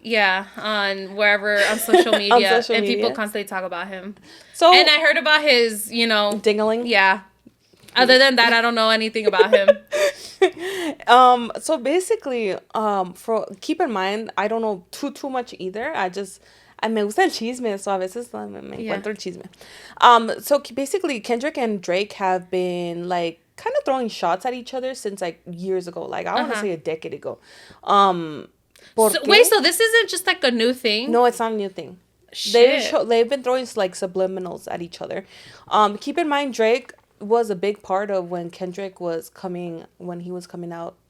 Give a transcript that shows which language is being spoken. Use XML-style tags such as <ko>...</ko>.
<en>Yeah, on wherever on social media. And people constantly talk about him. So, and I heard about his, you know, dingling. Yeah. Other than that, I don't know anything about him. So basically, keep in mind, I don't know too much either.</en> <es>Me gusta el chisme, so a veces me encuentro el chisme.</es> <en>So basically, Kendrick and Drake have been, like, kind of throwing shots at each other since, like, years ago. Like, I want to say a decade ago. So this isn't just, like, a new thing? No, it's not a new thing. They've been throwing, like, subliminals at each other. Keep in mind, Drake was a big part of when Kendrick was coming out.</en>